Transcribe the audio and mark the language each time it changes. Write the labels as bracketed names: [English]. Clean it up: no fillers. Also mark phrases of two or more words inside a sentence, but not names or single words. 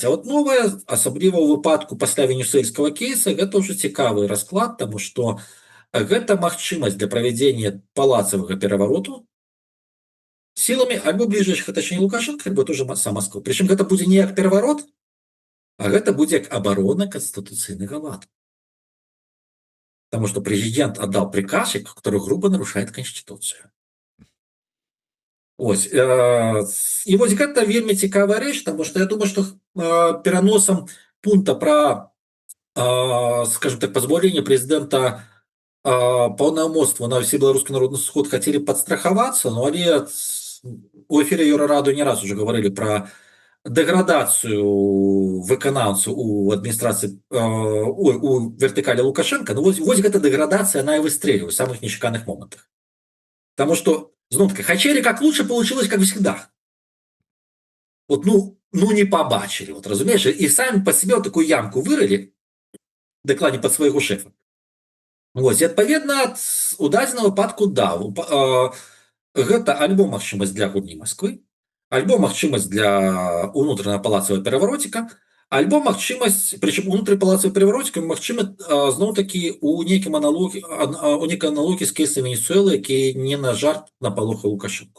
[Belarusian] А вот новае, асабліва ў выпадку пасля венесуэльскага кейса, гэта ўжо цікавы расклад, таму што гэта магчымасць для правядзення палацавага перавароту сіламі альбо бліжэйшых атачэння Лукашенка, альбо тоже сам Масквы. Прычым гэта будзе не як пераварот, а гэта будзе як абарона канстытуцыйнага ладу. Таму што прэзідэнт аддаў [Russian] приказ, который грубо нарушает Конституцию. [Belarusian] Ось. І вось гэта вельмі цікавая рэч, таму што я думаю, што пераносам пункта пра, [Russian] скажем так, [Belarusian] пазбаўленне прэзідэнта паўнамоцтва на Всебеларускі народны сход хацелі падстрахавацца, але [Russian] у эфире Еўрараду не раз уже говорили про деградацию [Belarusian] выканаўцаў у адміністрацыі, у вертыкалі Лукашенко. Вось гэта [Russian] деградация, она и выстреливает в самых нечаканных моментах. Потому что, зноў-таки, хотели как лучше, получилось как всегда. Вот, не побачили, вот, разумеешь, и сами по себе вот такую ямку вырыли, докладе под своего шефа. [Belarusian] Вось, і адпаведна, у дадзеным выпадку, гэта альбо магчымасць для гульні Масквы, альбо магчымасць для унутранага палацавага перавароціка, альбо магчымасць, прычым унутры палацавага перавароціка магчыма зноў-такі у нейкай аналогіі з кейсам Венесуэлы, які не на жарт напалохаў Лукашенку.